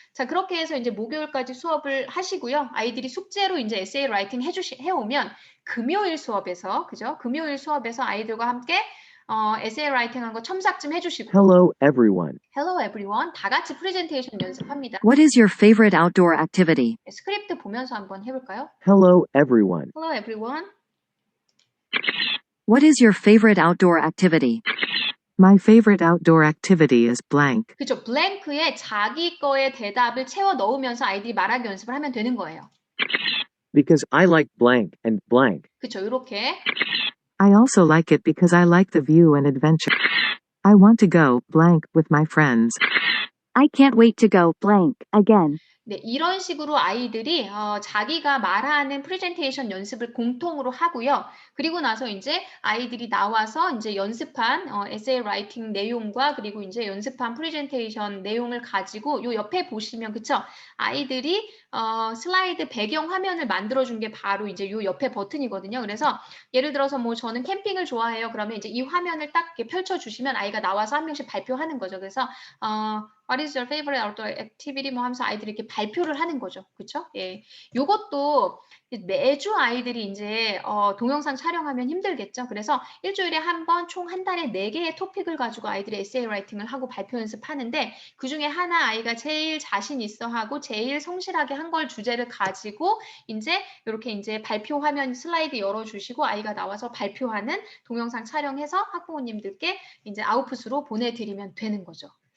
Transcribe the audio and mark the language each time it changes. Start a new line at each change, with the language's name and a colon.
Korean: 자, 그렇게 해서 이제 목요일까지 수업을 하시고요. 아이들이 숙제로 이제 에세이 라이팅 해오면 금요일 수업에서, 그죠? 금요일 수업에서 아이들과 함께 에세이 라이팅 한 거 첨삭 좀 해주시고.
English: Hello, everyone. Hello everyone.
Korean: 다 같이 프레젠테이션 연습합니다.
English: What is your favorite outdoor activity?
Korean: 스크립트 보면서 한번 해볼까요?
English: Hello, everyone. Hello everyone. What is your favorite outdoor activity? My favorite outdoor activity is blank.
Korean: 그죠? 블랭크에 자기 거의 대답을 채워 넣으면서 아이들이 말하기 연습을 하면 되는 거예요.
English: Because I like blank and blank.
Korean: 그죠? 이렇게.
English: I also like it because I like the view and adventure. I want to go blank with my friends. I can't wait to go blank again.
Korean: 네, 이런 식으로 아이들이 자기가 말하는 프레젠테이션 연습을 공통으로 하고요. 그리고 나서 이제 아이들이 나와서 이제 연습한 에세이 라이팅 내용과 그리고 이제 연습한 프레젠테이션 내용을 가지고 요 옆에 보시면 그쵸? 아이들이 슬라이드 배경 화면을 만들어준 게 바로 이제 요 옆에 버튼이거든요. 그래서 예를 들어서 뭐 저는 캠핑을 좋아해요. 그러면 이제 이 화면을 딱 이렇게 펼쳐주시면 아이가 나와서 한 명씩 발표하는 거죠.
English: 그래서 What is your favorite outdoor activity?
Korean: 뭐 하면서 아이들이 이렇게 발표를 하는 거죠. 그쵸? 예. 요것도 매주 아이들이 이제 동영상 촬영하면 힘들겠죠. 그래서 일주일에 한 번 총 한 달에 4개의 토픽을 가지고 아이들이 에세이 라이팅을 하고 발표 연습하는데 그 중에 하나 아이가 제일 자신 있어 하고 제일 성실하게 한 걸 주제를 가지고 이제 이렇게 이제 발표 화면 슬라이드 열어주시고 아이가 나와서 발표하는 동영상 촬영해서 학부모님들께 이제 아웃풋으로 보내드리면 되는 거죠.